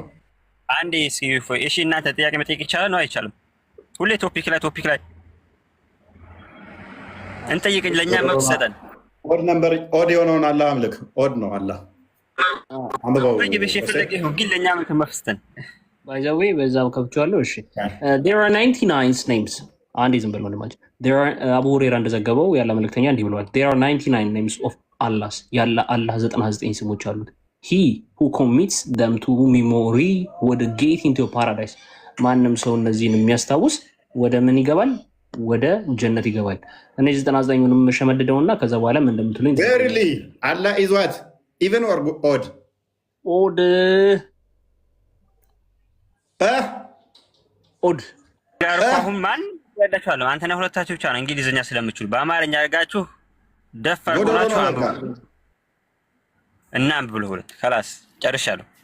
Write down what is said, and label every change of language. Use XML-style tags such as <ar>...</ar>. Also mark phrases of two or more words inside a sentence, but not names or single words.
<am>አንዴ። እሺ እናንተ ጥያቄ መጠየቅ ይቻላል ነው አይቻልም? ሁሌ ቶፒክ ላይ እንጠይቅኝ። ለእኛ መብት ይሰጠን።</am> <en>odd number</en> <am>ኦድ የሆነውን አላህ አምልክ። ኦድ ነው አላህ አንብበው። ግን ለእኛ መብት ይሰጠን። ባይዘዌ በዛው ከብቻለሁ። እሺ</am> <en>there are 99 names</en> <am>አንዴ ዝም ብሎ ወንድማችን አቡ ሁሬራ እንደዘገበው ያለ መልእክተኛ እንዲህ ብለዋል።</am> <en>there are 99 names of Allah</en> <am>ያለ አላህ 99 ስሞች አሉት።</am> <en>he who commits them to memory would get into paradise</en> <am>ማንም ሰው እነዚህን የሚያስታውስ ወደ ምን ይገባል? ወደ ጀነት ይገባል። እነዚህ 99ንም መሸመድደውና ከዛ በኋላ ምን እንደምትሉኝ</am> <en>ቬሪሊ አላህ is what even or odd</en> <am>አሁን ማን ያዳችኋለሁ? አንተና ሁለታችሁ ብቻ ነው እንግሊዝኛ ስለምችሉ በአማርኛ አድርጋችሁ ደፋር ሆናችሁ አንብቡ እና አንብቡ። ሁለት خلاص ጨርሻለሁ።</am>